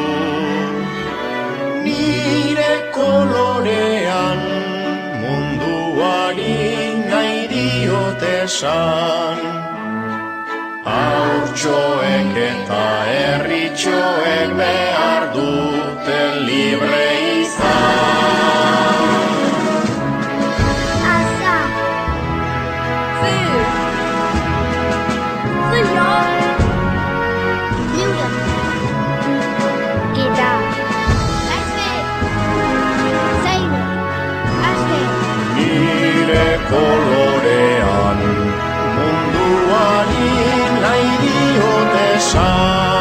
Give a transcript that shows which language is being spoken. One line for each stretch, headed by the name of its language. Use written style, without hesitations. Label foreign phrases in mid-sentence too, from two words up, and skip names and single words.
Basque: Nire kolorean munduari nahi diot esan, haurtxoek eta herritxoek behar dute libre izan.
English: Asa. Food. Football. Noodle. Guitar. Basket. Sailor. Basket.
Basque: Nire kolorean munduari nahi diot esan.